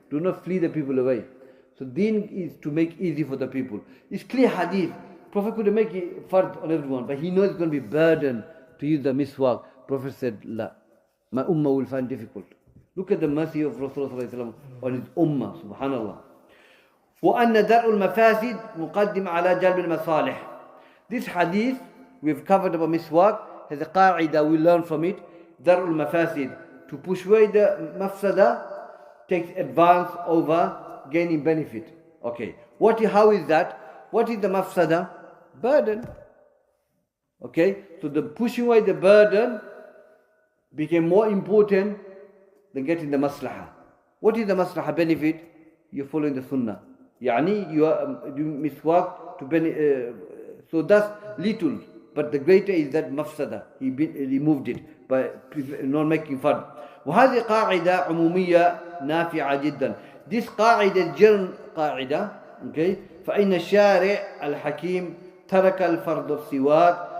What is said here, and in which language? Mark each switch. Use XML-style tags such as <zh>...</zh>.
<en>Do not flee the people away. So deen is to make easy for the people. It's clear hadith. Prophet could make it fard on everyone, but he knows it's going to be burden to use the miswak. Prophet said, La, my ummah will find difficult. Look at the mercy of Rasulullah on his ummah, subhanallah.</en> <ar>وأن درء المفاسد مقدم على جلب المصالح.</ar> <en>This hadith we've covered about miswak has a qa'idah we learn from it.</en> <ar>درء المفاسد,</ar> <en>to push away the mafsada takes advance over gaining benefit. Okay, how is that? What is the mafsada? Burden. Okay, so the pushing away the burden became more important than getting the maslaha. What is the maslaha benefit? You're following the sunnah. Yani you are doing miswak to benefit. So that's little, but the greater is that mafsada. He removed it by not making fard.</en> <ar>وهذه قاعدة عمومية نافعة جدا.</ar> <en>This قاعدة general قاعدة.</en> <ar>Okay, فإن الشارع الحكيم ترك الفرض السواك.</ar>